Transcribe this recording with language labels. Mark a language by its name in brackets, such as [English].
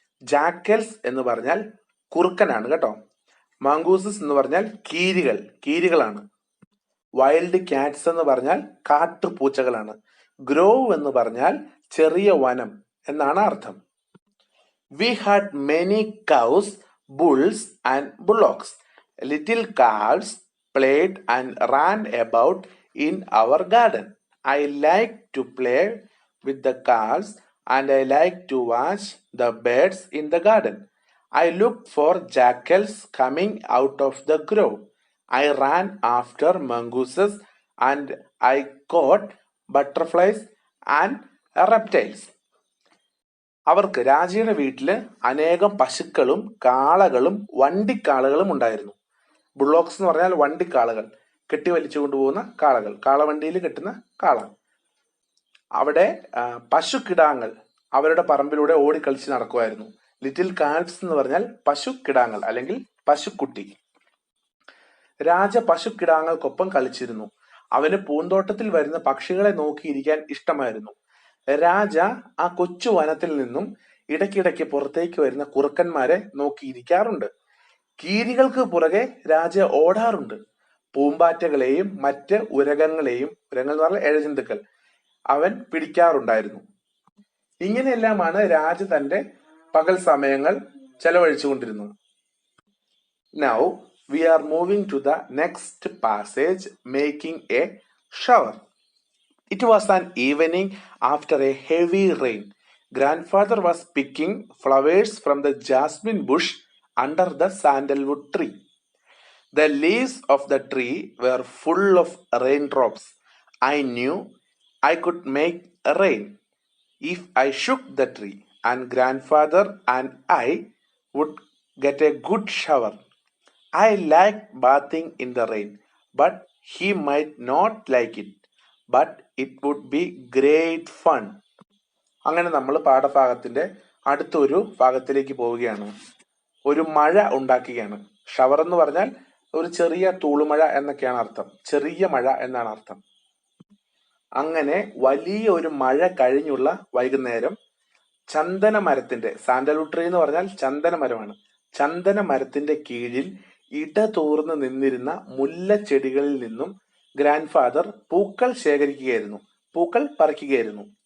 [Malayalam] Jackals എന്ന് പറഞ്ഞാൽ കുറുക്കനാണ് കേട്ടോ. മംഗൂസസ് എന്ന് പറഞ്ഞാൽ കീരികളാണ്. വൈൽഡ് ക്യാറ്റ്സ് എന്ന് പറഞ്ഞാൽ കാട്ടുപൂച്ചകളാണ്. ഗ്രോവ് എന്ന് പറഞ്ഞാൽ ചെറിയ വനം എന്നാണ് അർത്ഥം. [English] We had many cows, bulls and bullocks. Little calves played and ran about in our garden. I liked to play with the calves and I liked to watch the birds in the garden. I looked for jackals coming out of the grove. I ran after mongooses and I caught butterflies and reptiles. [Malayalam] അവർക്ക് രാജയുടെ വീട്ടില് അനേകം പശുക്കളും കാളകളും വണ്ടിക്കാളകളും ഉണ്ടായിരുന്നു. Bullocks എന്ന് പറഞ്ഞാൽ വണ്ടിക്കാളകൾ, കെട്ടി വലിച്ചു കൊണ്ടുപോകുന്ന കാളകൾ, കാളവണ്ടിയിൽ കെട്ടുന്ന കാള. അവിടെ പശുക്കിടാങ്ങൾ അവരുടെ പറമ്പിലൂടെ ഓടിക്കളിച്ച് നടക്കുമായിരുന്നു. ലിറ്റിൽ കാൽവ്സ് എന്ന് പറഞ്ഞാൽ പശുക്കിടാങ്ങൾ അല്ലെങ്കിൽ പശുക്കുട്ടി. രാജ പശുക്കിടാങ്ങൾക്കൊപ്പം കളിച്ചിരുന്നു. അവന് പൂന്തോട്ടത്തിൽ വരുന്ന പക്ഷികളെ നോക്കിയിരിക്കാൻ ഇഷ്ടമായിരുന്നു. രാജ ആ കൊച്ചു വനത്തിൽ നിന്നും ഇടയ്ക്കിടയ്ക്ക് പുറത്തേക്ക് വരുന്ന കുറുക്കന്മാരെ നോക്കിയിരിക്കാറുണ്ട്. കീരികൾക്ക് പുറകെ രാജ ഓടാറുണ്ട്. പൂമ്പാറ്റകളെയും മറ്റ് ഉരകങ്ങളെയും, ഉരങ്ങൾ എന്ന് പറഞ്ഞാൽ ഇഴജന്തുക്കൾ, അവൻ പിടിക്കാറുണ്ടായിരുന്നു. ഇങ്ങനെയെല്ലാമാണ് രാജ തന്റെ പകൽ സമയങ്ങൾ ചെലവഴിച്ചുകൊണ്ടിരുന്നത്. [English] Now we are moving to the next passage, making a shower. It was an evening after a heavy rain. Grandfather was picking flowers from the jasmine bush under the sandalwood tree. The leaves of the tree were full of raindrops. I knew I could make rain if I shook the tree, and grandfather and I would get a good shower. I liked bathing in the rain, but he might not like it. But it would be great fun. [Malayalam] അങ്ങനെ നമ്മൾ പാഠഭാഗത്തിന്റെ അടുത്തൊരു ഭാഗത്തിലേക്ക് പോവുകയാണ്. ഒരു മഴ ഉണ്ടാക്കുകയാണ്. Shower എന്ന് പറഞ്ഞാൽ ഒരു ചെറിയ തൂളുമഴ എന്നൊക്കെയാണ് അർത്ഥം. ചെറിയ മഴ എന്നാണ് അർത്ഥം. അങ്ങനെ വലിയ ഒരു മഴ കഴിഞ്ഞുള്ള വൈകുന്നേരം ചന്ദന മരത്തിന്റെ, സാൻഡൽവുഡ് ട്രീ എന്ന് പറഞ്ഞാൽ ചന്ദന മരമാണ്, ചന്ദന മരത്തിന്റെ കീഴിൽ ഇടതൂർന്ന് നിന്നിരുന്ന മുല്ലച്ചെടികളിൽ നിന്നും ഗ്രാൻഡ് ഫാദർ പൂക്കൾ ശേഖരിക്കുകയായിരുന്നു, പൂക്കൾ പറിക്കുകയായിരുന്നു.